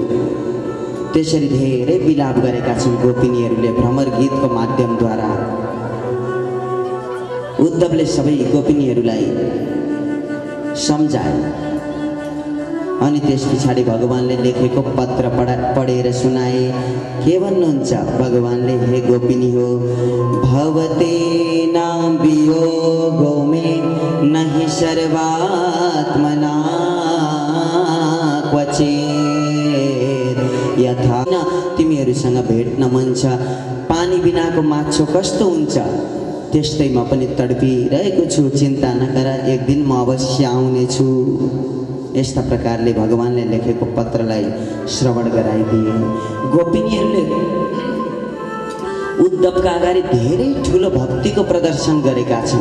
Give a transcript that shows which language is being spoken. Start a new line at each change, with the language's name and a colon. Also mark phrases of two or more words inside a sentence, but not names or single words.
Nepali: त्यसरी धेरै विलाप गरेका छन् गोपिनीहरूले भ्रमर गीतको माध्यमद्वारा। उद्धवले सबै गोपिनीहरूलाई सम्झाए। अनि त्यस पछाडि भगवानले लेखेको पत्र पढेर सुनाए। के भन्नुहुन्छ भगवानले? हे गोपिनी हो,
Sanskrit: भवते नाम वियोगो में नहि सर्वात्मना क्वचित् यथा।
Nepali: तिमीहरूसँग भेट्न मन छ, पानी बिनाको माछो कस्तो हुन्छ त्यस्तै म पनि तडपिरहेको छु, चिन्ता नगर, एक दिन म अवश्य आउनेछु। यस्ता प्रकारले भगवानले लेखेको पत्रलाई श्रवण गराइदिए। गोपिनीहरूले उद्धवका अगाडि धेरै ठुलो भक्तिको प्रदर्शन गरेका छन्।